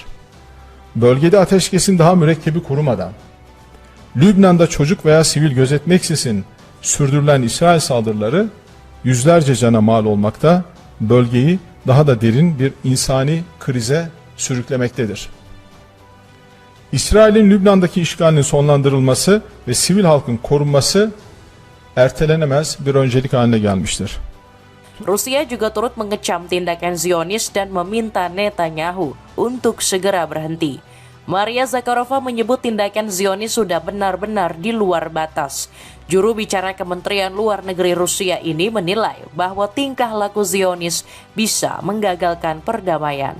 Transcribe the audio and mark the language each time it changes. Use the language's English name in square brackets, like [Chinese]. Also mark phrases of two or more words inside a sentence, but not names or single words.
[Turkish] Bölgede ateşkesin daha mürekkebi kurumadan, Lübnan'da çocuk veya sivil gözetmeksizin sürdürülen İsrail saldırıları yüzlerce cana mal olmakta, bölgeyi daha da derin bir insani krize sürüklemektedir. İsrail'in Lübnan'daki işgalinin sonlandırılması ve sivil halkın korunması ertelenemez bir öncelik haline gelmiştir. [Indonesian] Rusia juga turut mengecam tindakan Zionis dan meminta Netanyahu untuk segera berhenti. Maria Zakharova menyebut tindakan Zionis sudah benar-benar di luar batas. Juru bicara Kementerian Luar Negeri Rusia ini menilai bahwa tingkah laku Zionis bisa menggagalkan perdamaian.